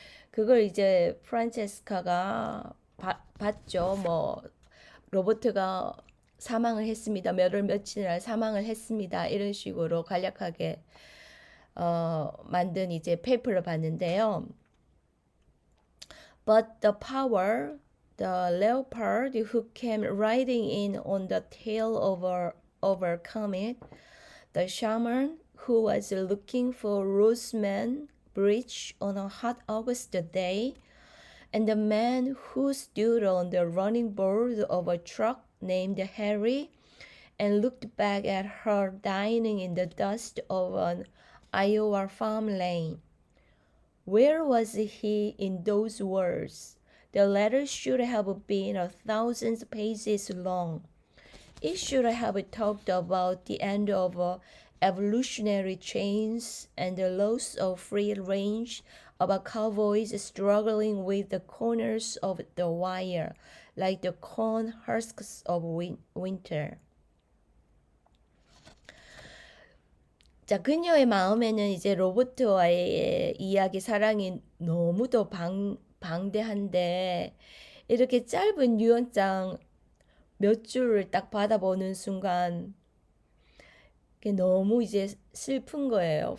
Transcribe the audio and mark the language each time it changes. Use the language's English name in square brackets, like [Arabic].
[Korean] 그걸 이제 프란체스카가 봤죠. 뭐 로버트가 사망을 했습니다. 몇월 며칠 사망을 했습니다. 이런 식으로 간략하게 만든 이제 페이퍼를 봤는데요. [English] But the power, the leopard who came riding in on the tail overcome it, the shaman who was looking for Roseman Bridge on a hot August day, and the man who stood on the running board of a truck named Harry and looked back at her dying in the dust of an Iowa farm lane. Where was he in those words? The letter should have been 1,000 pages long. It should have talked about the end of evolutionary chains and the loss of free range, about cowboys struggling with the corners of the wire, like the corn husks of winter. [Korean] 자, 그녀의 마음에는 이제 로버트와의 이야기 사랑이 너무도 방대한데 이렇게 짧은 유언장 몇 줄을 딱 받아보는 순간 너무 이제 슬픈 거예요.